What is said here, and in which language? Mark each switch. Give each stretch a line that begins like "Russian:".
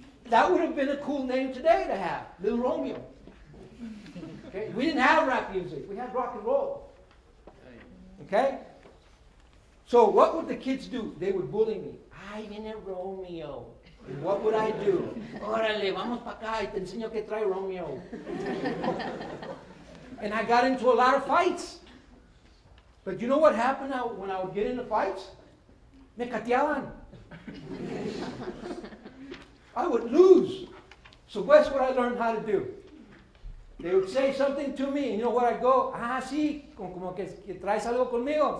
English: That would have been a cool name today to have, Little Romeo. Okay? We didn't have rap music. We had rock and roll. Okay? So what would the kids do? They would bully me.
Spanish: Ay, viene Romeo.
English: And what would I do?
Spanish: Órale, vamos pa acá y te enseño que trae Romeo.
English: And I got into a lot of fights. But you know what happened when I would get into fights?
Spanish: Me cateaban.
English: I would lose. So guess what I learned how to do? They would say something to me, and you know what I'd go?
Spanish: Ah, sí, como que traes algo conmigo.